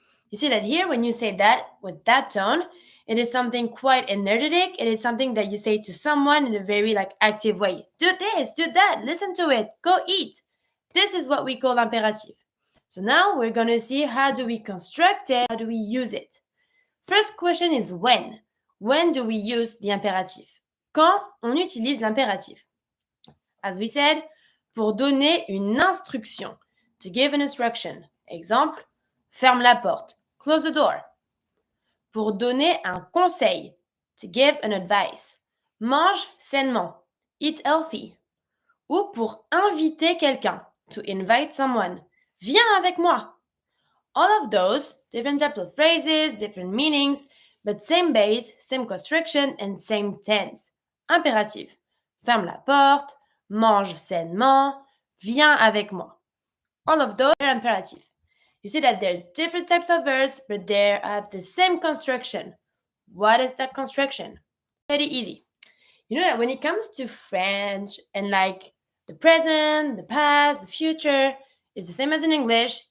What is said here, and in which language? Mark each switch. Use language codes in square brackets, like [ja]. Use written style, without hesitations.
[en] You see that here when you say that with that tone, it is something quite energetic. It is something that you say to someone in a very active way. Do this, do that, listen to it, go eat. This is what we call imperative. So now we're going to see how do we construct it, how do we use it. First question is when. When do we use the imperative? [fr] Quand on utilise l'impératif? [en] As we said, [fr] pour donner une instruction, [en] to give an instruction. [fr] Exemple, ferme la porte, [en] close the door. [fr] Pour donner un conseil, [en] to give an advice. [fr] Mange sainement, [en] eat healthy. [fr] Ou pour inviter quelqu'un, [en] to invite someone. [fr] Viens avec moi. [en] All of those, different types of phrases, different meanings, but same base, same construction, and same tense. [fr] Impératif. Ferme la porte, mange sainement, viens avec moi. [en] All of those are imperative. You see that there are different types of verbs, but they have the same construction. What is that construction? Very easy. You know that when it comes to French and the present, the past, the future, it's the same as in English.